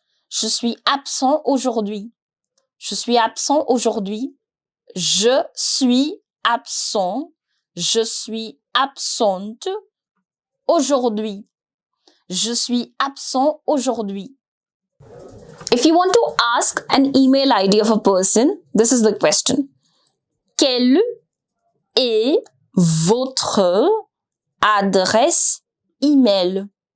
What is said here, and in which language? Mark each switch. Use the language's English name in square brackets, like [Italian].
[French] Je suis absent aujourd'hui. Je suis absent aujourd'hui. Je suis absent. Je suis absente aujourd'hui. Je suis absent aujourd'hui. [English] If you want to ask an email ID of a person, this is the question. [French] Quelle est votre adresse email?